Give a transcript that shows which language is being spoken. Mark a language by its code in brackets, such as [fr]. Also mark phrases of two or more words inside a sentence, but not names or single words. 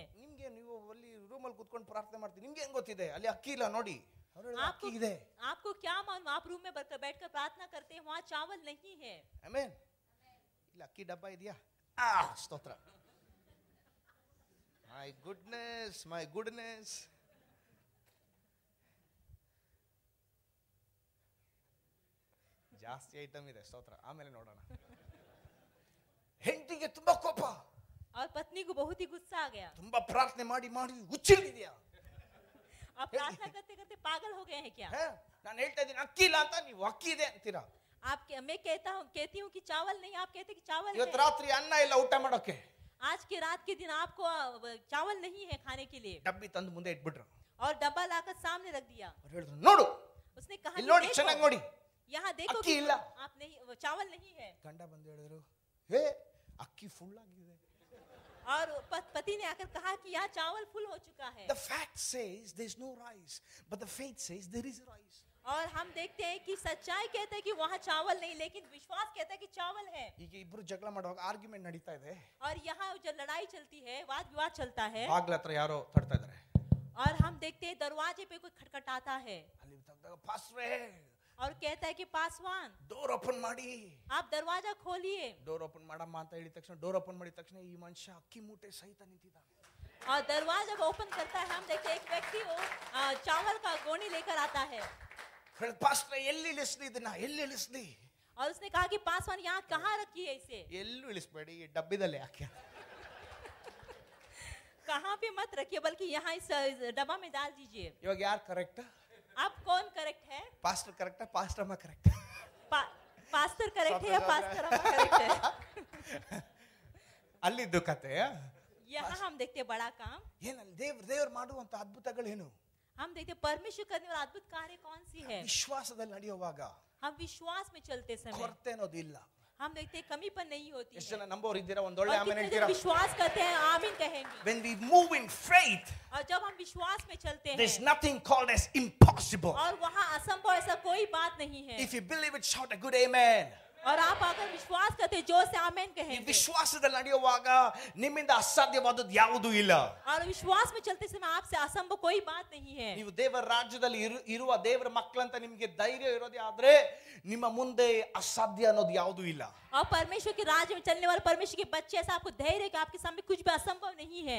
[kn] ನಿಮ್ಗೆ ನೀವು ಅಲ್ಲಿ ರೂಮಲ್ಲಿ ಕೂತ್ಕೊಂಡು ಪ್ರಾರ್ಥನೆ ಮಾಡ್ತೀರಿ, ನಿಮ್ಗೆ ಹೆಂಗ್ ಗೊತ್ತಿದೆ ಅಲ್ಲಿ ಅಕ್ಕಿ ಇಲ್ಲ ನೋಡಿ? [hi] आपको क्या मालूम? आप रूम में बैठकर प्रार्थना करते हैं, वहाँ चावल नहीं है. आमेन. [kn] ಇಲ್ಲ ಅಕ್ಕಿ ಡಬ್ಬ ಇದೆಯಾ? ಸ್ತೋತ್ರ. [en] my goodness. [kn] ಜಾಸ್ತಿ ಐಟಮ್ ಇದೆ, ಸ್ತೋತ್ರ. ಆಮೇಲೆ ನೋಡೋಣ. ಹೆಂಡತಿಗೆ ತುಂಬಾ ಕೋಪ. [hi] और पत्नी को बहुत ही गुस्सा आ गया. [kn] ತುಂಬಾ ಪ್ರಾರ್ಥನೆ ಮಾಡಿ ಹುಚ್ಚಿಡಿದ್ಯಾ? [hi] आप प्रार्थना करते करते पागल हो गए हैं क्या? [kn] ನಾನು ಹೇಳ್ತಾ ಇದ್ದೀನಿ ಅಕ್ಕಿ ಇಲ್ಲ ಅಂತ, ನೀವು ಅಕ್ಕಿ ಇದೆ ಅಂತೀರಾ. [hi] मैं कहती हूँ कि चावल नहीं, आप कहते कि चावल है. [kn] ಇವತ್ತು ರಾತ್ರಿ ಅನ್ನ ಇಲ್ಲ ಊಟ ಮಾಡೋಕೆ. [hi] आज के रात के दिन आपको चावल नहीं है खाने के लिए. [kn] ಡಬ್ಬಿ ತಂದು ಮುಂದೆ ಇಟ್ಬಿಟ್ರು. [hi] और डब्बा लाकर सामने रख दिया. [kn] ಹೇಳಿದ್ರು ನೋಡು. [hi] उसने कहा [kn] ಇಲ್ಲಿ ನೋಡಿ, ಚೆನ್ನಾಗಿ ನೋಡಿ, [hi] यहाँ देखो [kn] ಅಕ್ಕಿ ಇಲ್ಲ, [hi] आप नहीं, चावल नहीं है. [kn] ಗಂಡ ಬಂದು ಹೇಳಿದ್ರು ಹೇ ಅಕ್ಕಿ ಫುಲ್ ಆಗಿದೆ. [hi] और पति ने आकर कहा कि यहाँ चावल फुल हो चुका है. [en] The fact says there is no rice, but the faith says there is rice. [hi] और हम देखते हैं कि सच्चाई कहता है कि वहाँ चावल नहीं, लेकिन विश्वास कहता है कि चावल है. [kn] ಈಗ ಇಬ್ರು ಜಗಳ ಮಾಡುವಾಗ ಆರ್ಗ್ಯುಮೆಂಟ್ ನಡೀತಾ ಇದೆ. [hi] और यहाँ जो लड़ाई चलती है, वाद विवाद चलता है. [kn] ಬಾಗ್ಲ ಹತ್ರ ಯಾರೋ ತಡ್ತಾ ಇದ್ದಾರೆ. [hi] और हम देखते हैं दरवाजे पे कोई खटखटाता है. [kn] ಅಲ್ಲಿ ತಗ್ದಾಗ ಪಾಸ್ಟ್ರೇ, [hi] और कहता है कि पासवान [en] door open [kn] ಮಾಡಿ, [hi] आप दरवाजा खोलिए. [en] door open [kn] ಮಾಡಮ್ಮ ಅಂತ ಹೇಳಿದ ತಕ್ಷಣ [en] door open [kn] ಮಾಡಿದ ತಕ್ಷಣ ಈ ಮನುಷ್ಯ ಅಕ್ಕಿ ಮೂಟೆ ಸಹಿತ ನಿಂತಿದ್ದಾನೆ. [hi] और दरवाजा ओपन करता है, हम देखते हैं एक व्यक्ति वो चावल का गोनी लेकर आता है. [kn] ಪಾಸ್ಟ್ರೇ ಎಲ್ಲಿ ಇಳಿಸ್ಲಿ ಇದನ್ನ, ಎಲ್ಲಿ ಇಳಿಸ್ಲಿ? [hi] और उसने कहा कि पासवान यहाँ कहाँ रखी है इसे? [kn] ಎಲ್ಲೂ ಇಳಿಸಬೇಡಿ, ಈ ಡಬ್ಬಿದಲ್ಲಿ ಹಾಕಿ. [hi] कहाँ पे मत रखिए, बल्कि यहाँ इस डब्बा में डाल दीजिए. [kn] ಇವಾಗ ಯಾರು ಕರೆಕ್ಟ್? [hi] आप कौन करेक्ट है? [kn] ಪಾಸ್ಟರ್ ಕರೆಕ್ಟಾ, ಪಾಸ್ಟರ್ ಅಮ್ಮ ಕರೆಕ್ಟ್? [hi] पास्टर करेक्ट है या पास्टर अम्मा करेक्ट है? [kn] ಅಲ್ಲಿದ್ದು ಕತೆ. [hi] यहाँ हम देखते हैं बड़ा काम. [kn] ಏನಲ್ಲ ದೇವರು ಮಾಡುವಂತ ಅದ್ಭುತಗಳೇನು? [hi] हम देखते हैं परमेश्वर करने वाला अद्भुत कार्य कौन सी है. [kn] ವಿಶ್ವಾಸದಲ್ಲಿ ನಡೆಯುವಾಗ [hi] हम विश्वास में चलते समय [kn] ಕೊರತೆ ಅನ್ನೋದಿಲ್ಲ. [hi] हम देखते हैं कमीपन नहीं होती है. [kn] ಎಷ್ಟು ಜನ ನಂಬೋರು ಇದ್ದೀರಾ? ಒಂದೊಳ್ಳೆ ಆಮೆನ್ ಹೇಳ್ತೀರಾ? [hi] विश्वास करते हैं, आमीन कहेंगे. [en] When we move in faith, [hi] और जब हम विश्वास में चलते हैं, [en] there's nothing called as impossible. [hi] और वहाँ असंभव ऐसा कोई बात नहीं है. [en] If you believe it, shout a good amen. [hi] और आप अगर विश्वास करते हैं, जोर से आमेन कहेंगे. [kn] ಈ ವಿಶ್ವಾಸದಲ್ಲಿ ನಡೆಯುವಾಗ ನಿಮ್ಮಿಂದ ಅಸಾಧ್ಯವಾದದ್ದು ಯಾವುದೂ ಇಲ್ಲ. [hi] और विश्वास में चलते समय आपसे असंभव कोई बात नहीं है. [kn] ನೀವು ದೇವರ ರಾಜ್ಯದಲ್ಲಿ ಇರುವ ದೇವರ ಮಕ್ಕಳಂತ ನಿಮಗೆ ಧೈರ್ಯ ಇರೋದೇ ಆದ್ರೆ ನಿಮ್ಮ ಮುಂದೆ ಅಸಾಧ್ಯ ಅನ್ನೋದು ಯಾವುದೂ ಇಲ್ಲ. [hi] और परमेश्वर के राज्य में चलने वाले परमेश्वर के बच्चे, ऐसा आपको धैर्य है कि आपके सामने कुछ भी असंभव नहीं है.